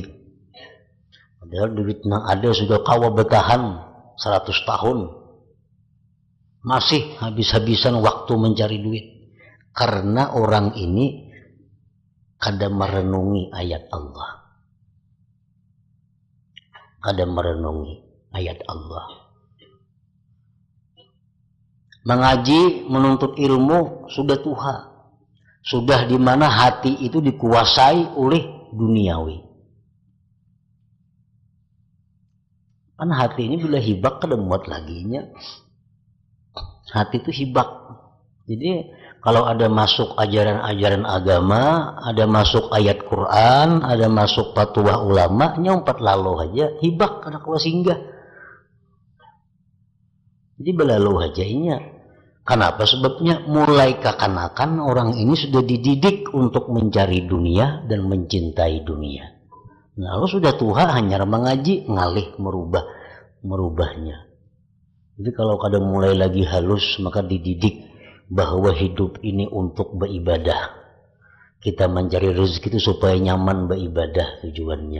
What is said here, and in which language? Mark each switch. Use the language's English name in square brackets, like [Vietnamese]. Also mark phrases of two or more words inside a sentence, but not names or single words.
[Indonesian] Padahal duit yang ada sudah kawa bertahan 100 tahun. Masih habis-habisan waktu mencari duit. Karena orang ini kadang merenungi ayat Allah. Kadang merenungi ayat Allah. Mengaji, menuntut ilmu sudah tuha. Sudah di mana hati itu dikuasai oleh duniawi. [Banjar] Kan hati ini bila hibak kada muat laginya. Hati itu hibak. [Indonesian] Jadi kalau ada masuk ajaran-ajaran agama, ada masuk ayat Quran, ada masuk fatwa ulama, [Banjar] nyompat lalu aja hibak kada kuat singgah. Jadi belalu aja inya. [Indonesian] Kenapa? Sebabnya mulai kekanakan orang ini sudah dididik untuk mencari dunia dan mencintai dunia. Nah, kalau sudah tua hanya mengaji, ngalih merubahnya. Jadi kalau kadang mulai lagi halus, maka dididik bahwa hidup ini untuk beribadah. Kita mencari rezeki itu supaya nyaman beribadah tujuannya.